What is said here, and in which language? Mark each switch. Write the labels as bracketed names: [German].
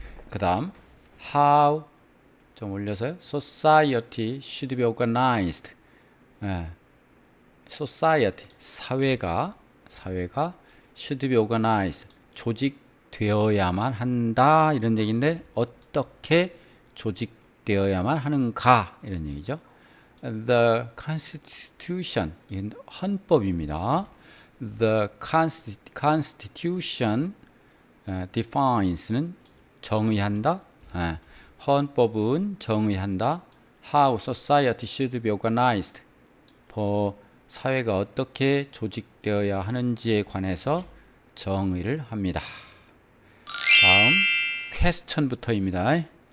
[Korean] 그 다음 [English] how, [Korean] 좀 올려서요. [English] Society should be organized. [Korean] society 사회가 [English] should be organized [Korean] 조직되어야만 한다 이런 얘기인데 어떻게 조직되어야만 하는가 이런 얘기죠. The Constitution 이건 헌법입니다. [English] The Constitution defines는 [Korean] 정의한다. 헌법은 정의한다. [English] How society should be organized. [Korean] 사회가 어떻게 조직되어야 하는지에 관해서 정의를 합니다. 다음 퀘스천부터입니다.